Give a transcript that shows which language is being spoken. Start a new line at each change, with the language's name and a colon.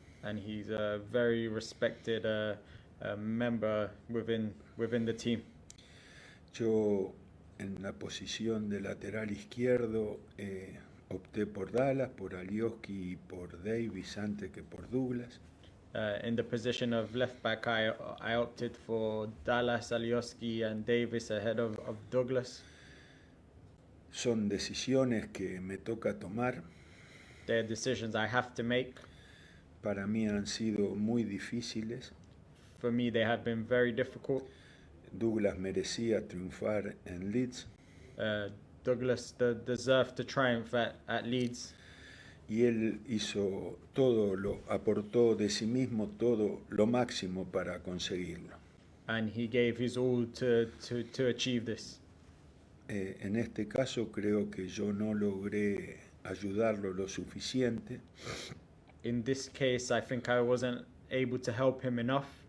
English: And he's a very respected member within the team.
Spanish: Yo en la posición de lateral izquierdo opté por Dallas, por Alioski y por Davis antes que por Douglas.
English: In the position of left back, I opted for Dallas, Alioski and Davis ahead of Douglas.
Spanish: Son decisiones que me toca tomar.
English: They're decisions I have to make.
Spanish: Para mí han sido muy difíciles.
English: For me, they have been very difficult.
Spanish: Douglas merecía triunfar en Leeds.
English: Douglas deserved to triumph at Leeds.
Spanish: Y él hizo aportó de sí mismo todo lo máximo para conseguirlo.
English: And he gave his all to achieve this.
Spanish: En este caso creo que yo no logré ayudarlo lo suficiente.
English: In this case, I think I wasn't able to help him enough.